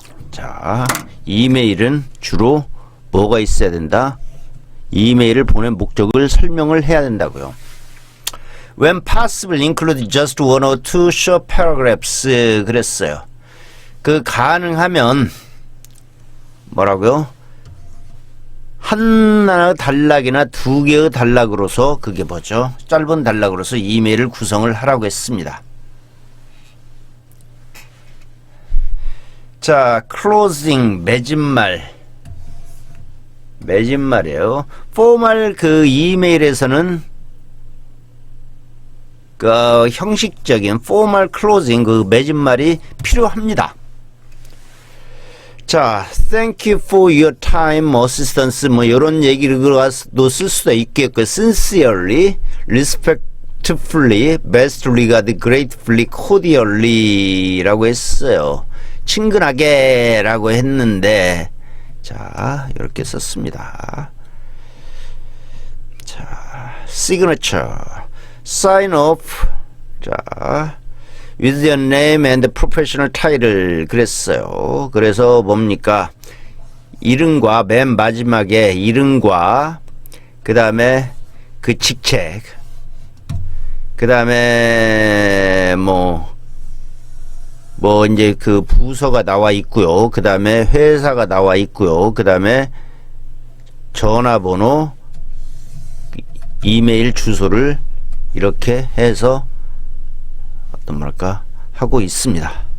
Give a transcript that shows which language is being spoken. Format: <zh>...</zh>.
<ko>자, 이메일은 주로 뭐가 있어야 된다? 이메일을 보낸 목적을 설명을 해야 된다고요.</ko> <en>When possible, include just one or two short paragraphs.</en> <ko>그랬어요. 가능하면 뭐라고요? 하나 단락이나 두 개의 단락으로서 짧은 단락으로서 이메일을 구성을 하라고 했습니다. 자, closing 매진말이에요. 포멀 이메일에서는 형식적인 포멀 클로징 매진말이 필요합니다.</ko> <en>자, thank you for your time, assistance</en> <ko>이런 얘기로도 쓸 수도 있겠고,</ko> <en>sincerely, respectfully, best regard, gratefully, cordially</en> <ko>라고 했어요. 친근하게 라고 했는데, 자, 이렇게 썼습니다.</ko> <en>자, signature, sign off, 자, with your name and professional title</en> <ko>그랬어요. 그래서 뭡니까? 이름과 맨 마지막에 이름과 그 다음에 직책, 그 다음에 이제 부서가 나와 있고요. 그 다음에 회사가 나와 있고요. 그 다음에 전화번호, 이메일 주소를 이렇게 해서 하고 있습니다.</ko>